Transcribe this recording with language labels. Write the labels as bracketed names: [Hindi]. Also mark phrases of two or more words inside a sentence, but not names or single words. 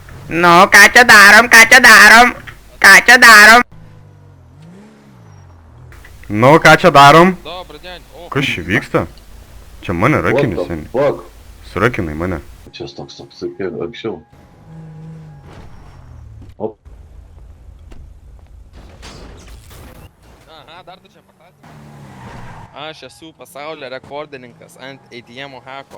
[Lithuanian] Nu, ką čia darom, ką čia darom? Ką čia darom? Nu, ką čia darom? [Russian] Добрый день. О, [Lithuanian] Kas čia vyksta? Čia mane rakini seniai. Fuck. Surakinai mane. Čia toks sakė anksčiau. Op. aha, dar tu čia patatė. Aš esu pasaulio rekordininkas ant ATM hako.